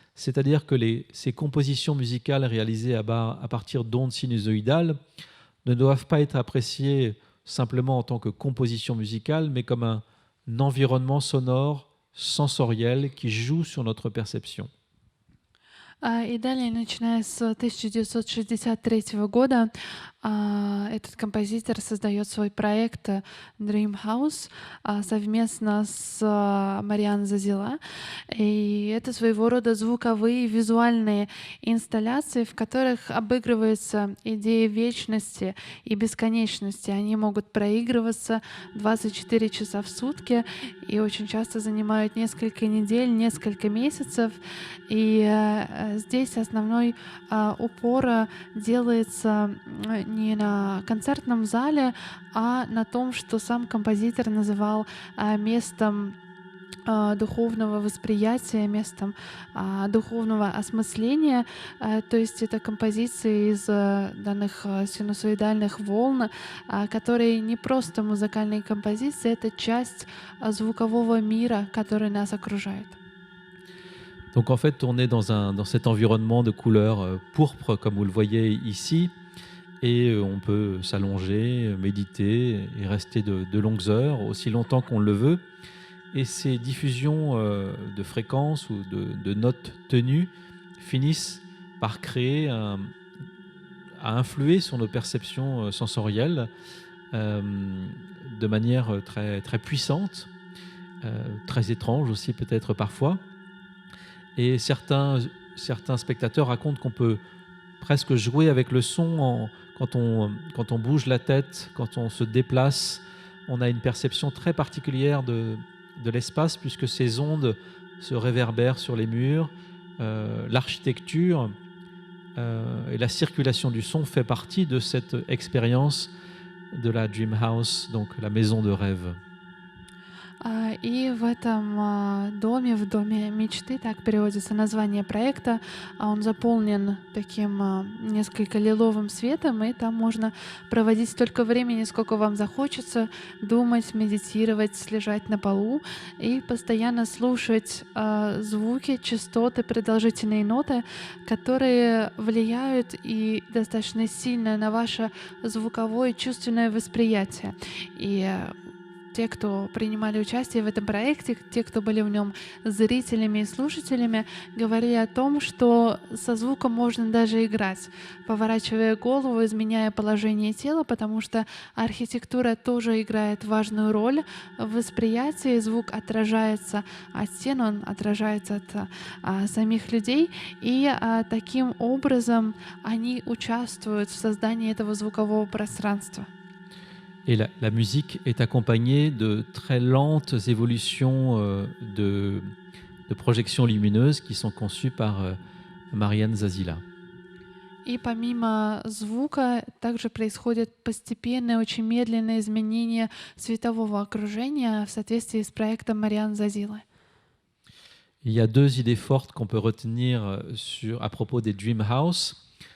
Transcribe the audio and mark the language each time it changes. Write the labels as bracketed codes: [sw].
[fr] C'est-à-dire que ces compositions musicales réalisées à partir d'ondes sinusoïdales ne doivent pas être appréciées simplement en tant que composition musicale, mais comme un environnement sonore, sensoriel, qui joue sur notre perception. [ru] И далее, начиная с 1963 года, этот композитор создает свой проект Dream House совместно с Мариан Зазила. И это своего рода звуковые визуальные инсталляции, в которых обыгрываются идеи вечности и бесконечности. Они могут проигрываться 24 часа в сутки и очень часто занимают несколько недель, несколько месяцев. И здесь основной упор делается не на концертном зале, а на том, что сам композитор называл местом духовного восприятия, местом духовного осмысления. То есть это композиции из данных синусоидальных волн, которые не просто музыкальные композиции, это часть звукового мира, который нас окружает. [fr] Donc en fait, on est dans cet environnement de couleur pourpre, comme vous le voyez ici, et on peut s'allonger, méditer et rester de longues heures, aussi longtemps qu'on le veut. et ces diffusions de fréquences ou de notes tenues finissent par créer à influer sur nos perceptions sensorielles de manière très, très puissante, très étrange aussi peut-être parfois. Et certains spectateurs racontent qu'on peut presque jouer avec le son quand on bouge la tête, quand on se déplace. On a une perception très particulière de l'espace puisque ces ondes se réverbèrent sur les murs. L'architecture et la circulation du son fait partie de cette expérience de la Dream House, donc la maison de rêve. [ru] И в этом доме, в доме мечты, так переводится название проекта, он заполнен таким несколько лиловым светом, и там можно проводить столько времени, сколько вам захочется, думать, медитировать, лежать на полу и постоянно слушать звуки, частоты, продолжительные ноты, которые влияют и достаточно сильно на ваше звуковое и чувственное восприятие. И те, кто принимали участие в этом проекте, те, кто были в нем зрителями и слушателями, говорили о том, что со звуком можно даже играть, поворачивая голову, изменяя положение тела, потому что архитектура тоже играет важную роль в восприятии. Звук отражается от стен, он отражается от самих людей, и таким образом они участвуют в создании этого звукового пространства. [fr] Et la musique est accompagnée de très lentes évolutions de projections lumineuses qui sont conçues par Marian Zazzila. [ru] И помимо звука также происходит постепенное, очень медленное изменение светового окружения в соответствии с проектом Мариан Зазилы. [fr] Il y a deux idées fortes qu'on peut retenir à propos des Dream House.